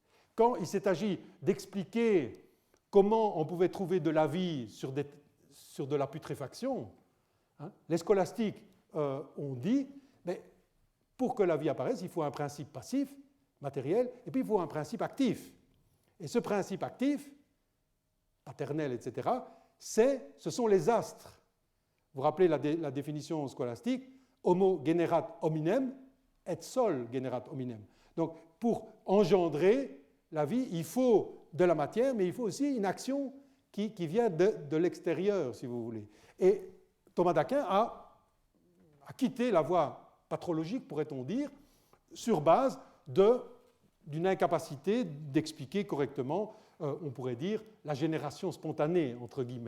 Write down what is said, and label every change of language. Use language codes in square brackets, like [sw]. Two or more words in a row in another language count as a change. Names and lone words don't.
[fr] Quand il s'est agi d'expliquer comment on pouvait trouver de la vie sur de la putréfaction, les scolastiques ont dit, mais pour que la vie apparaisse, il faut un principe passif, matériel, et puis il faut un principe actif. Et ce principe actif, paternel, etc., ce sont les astres. Vous vous rappelez la définition scolastique, [la] homo generat hominem, et sol generat hominem. [fr] Donc, pour engendrer la vie, il faut de la matière, mais il faut aussi une action qui vient de l'extérieur, si vous voulez. Et Thomas d'Aquin a quitté la voie patrologique, pourrait-on dire, sur base d'une incapacité d'expliquer correctement, on pourrait dire, la génération spontanée, entre guillemets.